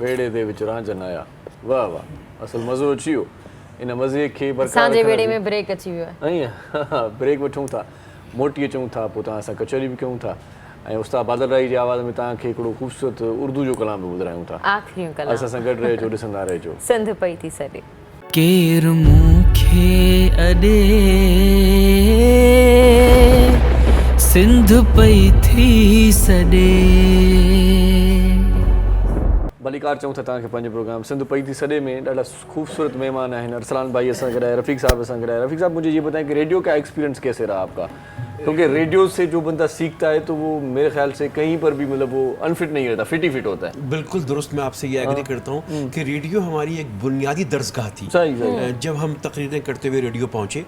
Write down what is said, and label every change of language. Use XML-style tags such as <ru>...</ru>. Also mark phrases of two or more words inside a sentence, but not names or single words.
<sd>दे विच रांझन आया। वाह वाह, असल मज़ो अची वियो। इन मज़े खे बरक़रार असांजे वेड़े में ब्रेक अची वियो आहे। ईअं ब्रेक वठूं था, मोटी अचूं था, पोइ तव्हां सां कचहरी बि कयूं था ऐं उस्ताद बादल राई जी आवाज़ में तव्हांखे हिकिड़ो ख़ूबसूरत उर्दू जो कलाम बि ॿुधायूं था। आख़िरी कलाम असां सां गॾु रहिजो, ॾिसंदा रहिजो। सिंध पई थी सॾे केर मूंखे अॾे, सिंध पई थी सॾे। भलीकार चऊं था तव्हांखे पंहिंजो प्रोग्राम सिंध पई थी सॾे में ॾाढा ख़ूबसूरत महिमान आहिनि। अरसलान भाई असां गॾु आहे, रफ़ीक साहब असां गॾु आहे।</sd> <ur>رفیق صاحب، مجھے یہ بتائیں کہ ریڈیو کا ایکسپیرینس کیسے رہا آپ کا؟ کیونکہ ریڈیو سے جو بندہ سیکھتا ہے تو وہ میرے خیال سے کہیں پر بھی مطلب وہ اَن فٹ نہیں رہتا، فٹ ہی فٹ ہوتا ہے. بالکل درست، میں آپ سے یہ ایگری کرتا ہوں کہ ریڈیو ہماری ایک بنیادی درسگاہ تھی. صحیح. جب ہم تقریریں کرتے ہوئے ریڈیو پہنچے</ur>